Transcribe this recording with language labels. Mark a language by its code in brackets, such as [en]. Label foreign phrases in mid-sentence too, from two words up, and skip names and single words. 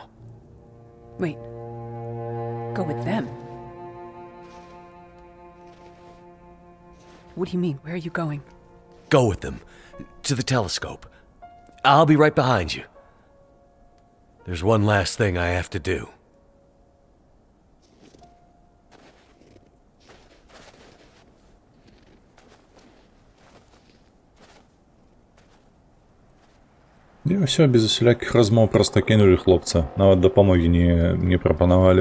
[en] Wait. Go with them? What do you mean? Where are you going? Go with them. To the telescope. I'll be right behind you. There's one last thing I have to do. [be] І ўсё, без усялякіх размоў проста кінулі хлопца. Нават дапамогі не прапанавалі.